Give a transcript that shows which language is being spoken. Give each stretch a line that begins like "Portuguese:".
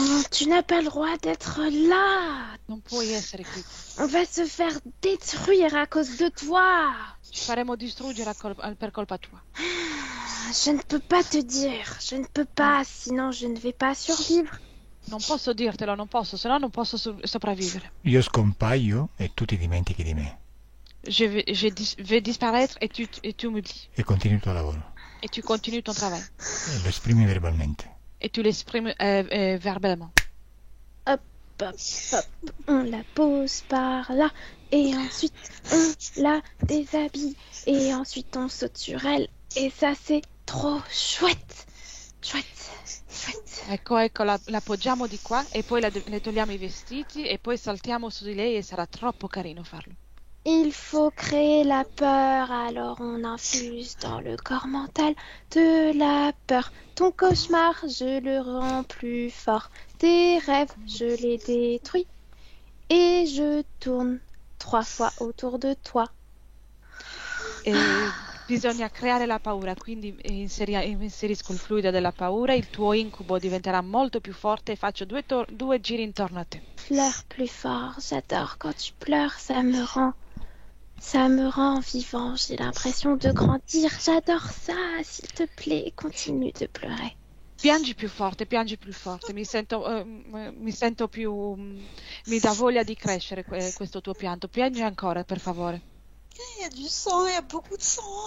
French: Tu n'as pas le droit d'être là.
Italian: Non puoi essere qui.
French: On va se faire détruire à cause de toi.
Italian: Ci faremo distruggere per colpa tua.
French: Je ne peux pas te dire. Je ne peux pas, sinon je ne vais pas survivre.
Italian: Non posso dirtelo, non posso, se no non posso sopravvivere. Io scompaio e tu ti dimentichi di me
French: Je vais disparaître et tu m'oublies.
Italian: e continui il tuo lavoro
French: Et tu continues ton travail.
Italian: e lo esprimi verbalmente.
French: Et tu l'exprimes verbalement. Hop, on la pose par là. Et ensuite, on la déshabille. Et ensuite, on saute sur elle. Et ça, c'est trop chouette.
Italian: Ecco, la appoggiamo di qua e poi le togliamo i vestiti e poi saltiamo su di lei e sarà troppo carino farlo.
French: Il faut créer la peur, alors on infuse dans le corps mental de la peur. Ton cauchemar, je le rends plus fort. Tes rêves, je les détruis. Et je tourne 3 fois autour de toi.
Italian: E Bisogna creare la paura, quindi inserisco il fluido della paura, il tuo incubo diventerà molto più forte e faccio due giri intorno a te.
French: Pleure plus fort, j'adore quand tu pleures, ça me rend vivant, j'ai l'impression de grandir, j'adore ça, s'il te plaît, continue de pleurer.
Italian: Piangi più forte, mi sento più... mi dà voglia di crescere questo tuo pianto. Piangi ancora, per favore.
French: Il y a du sang, il y a beaucoup de sang.